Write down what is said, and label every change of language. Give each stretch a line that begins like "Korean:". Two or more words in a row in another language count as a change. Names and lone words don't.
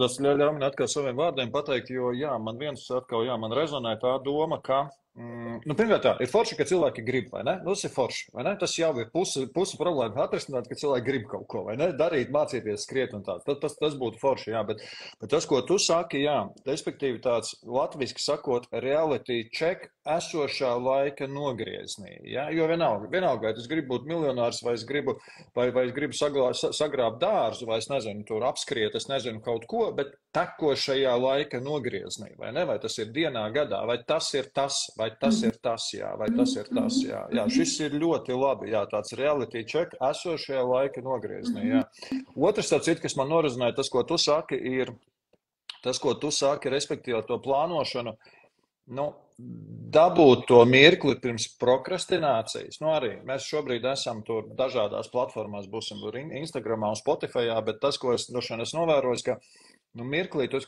Latvian: Tas ļauj man atkal saviem vārdiem pateikt, jo man man rezonē tā doma, ka pirmkārt tā, ir forši, ka cilvēki grib, vai ne? Tas ir forši, vai ne? Tas jau ir pusi problēma atrisināt, ka cilvēki grib kaut ko, vai ne? Darīt, mācīties, skriet un tā. Tas būtu forši, bet tas, ko tu saki, respektīvi tāds latviski sakot,
English: reality check
Latvian: esošā laika nogrieznī, jo vienalga, vai es gribu būt miljonārs, vai es gribu sagrābt dārzu, vai es nezinu, tur apskriet, es nezinu kaut ko, bet tekošajā laika nogrieznī, vai ne? Vai tas ir dienā, gadā, vai tas ir tas, vai tas ir tas, vai tas ir tas, šis ir ļoti labi, tāds
English: reality check
Latvian: esošajā laika nogrieznī, Otrs tāds, kas man norezinēja, tas, ko tu saki, respektīvi to plānošanu, dabūt to mirkli pirms prokrastinācijas. Arī mēs šobrīd esam tur dažādās platformās, būsim tur Instagramā un Spotifyā, bet tas, ko es novēroju, ka mirklī tu esi